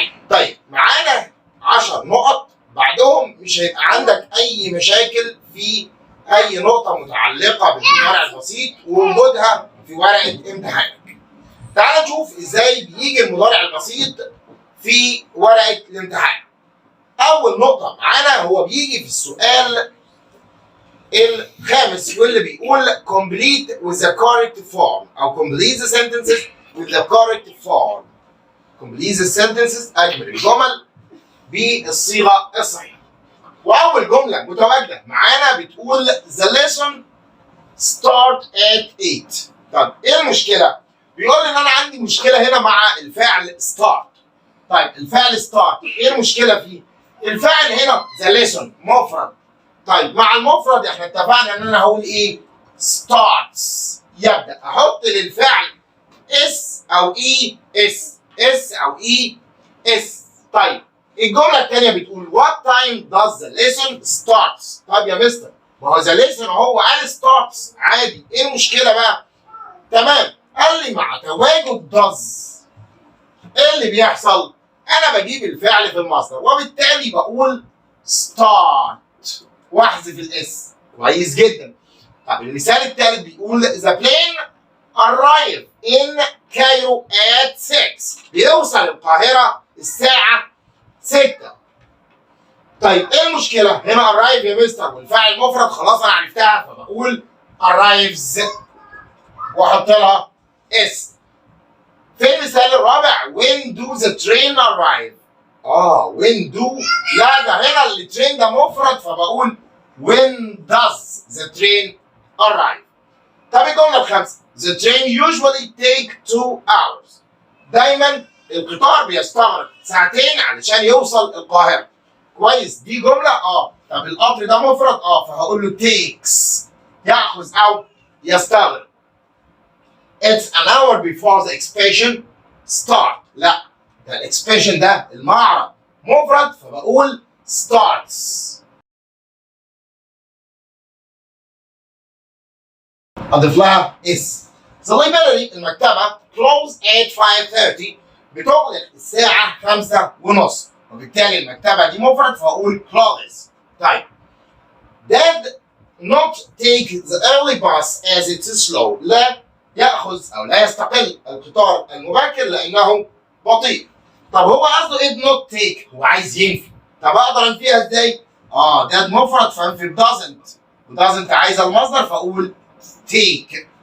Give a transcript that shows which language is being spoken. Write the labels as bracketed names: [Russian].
[Arabic] طيب معانا 10 نقط بعدهم مش هيبقى عندك اي مشاكل في اي نقطه متعلقه بالمضارع البسيط ووجودها في ورقه امتحانك. تعال نشوف ازاي بيجي المضارع البسيط في ورقه الامتحان. اول نقطه معانا هو بيجي في السؤال الخامس واللي بيقول [English] complete with the correct form [Arabic] او [English] complete the sentences with the correct form. complete the sentences [Arabic] اكمل الجمل بالصيغه الصحيحه. واول جمله متواجده معانا بتقول [English] the lesson start at 8. [Arabic] طب ايه المشكله؟ بيقول لي ان انا عندي مشكله هنا مع الفعل start. طيب الفعل start ايه المشكله فيه؟ الفعل هنا the lesson مفرد. طيب مع المفرد احنا اتفقنا ان انا هقول ايه؟ starts يبدا. احط للفعل اس او اي اس، اس او اي اس. طيب الجمله الثانيه بتقول [English] what time does the lesson starts. [Arabic] طيب يا مستر ما هو [English] the lesson [Arabic] هو قال starts عادي، ايه المشكله بقى؟ تمام. قال لي مع تواجد does ايه اللي بيحصل؟ انا بجيب الفعل في المصدر وبالتالي بقول start واحذف الاس. كويس جدا. طب المثال الثالث بيقول [English] the plane arrive in Cairo at 6. [Arabic] بيوصل القاهرة الساعة 6. طيب ايه المشكلة؟ هنا arrive يا مستر والفاعل مفرد خلاص انا عرفتها فبقول arrives واحط لها اس. في المثال الرابع [English] when do the train arrive؟ [Arabic] when do لا ده هنا الترين ده مفرد فبقول [English] when does the train arrive؟ [Arabic] طب الجملة الخامسة [English] the train usually take 2 hours. [Arabic] دايما القطار بيستغرق ساعتين علشان يوصل القاهرة. كويس دي جملة طب القطر ده مفرد فهقول له takes يأخذ أو يستغرق. [English] It's an hour before the exhibition start. [Arabic] لا ده الاكسبيشن ده المعرض مفرد فبقول starts. أضيف لها اس. [English] The library [Arabic] المكتبة [English] close at 5:30 [Arabic] بتغلق الساعة 5:30 وبالتالي المكتبة دي مفرد فأقول closes. طيب [English] did not take the early bus as it is slow. [Arabic] لا يأخذ أو لا يستقل القطار المبكر لأنه بطيء. طب هو قصده [English] did not take [Arabic] هو عايز ينفي. طب أقدر أنفيها إزاي؟ did مفرد فأنفي doesn't وdoesn't عايزة المصدر فأقول take.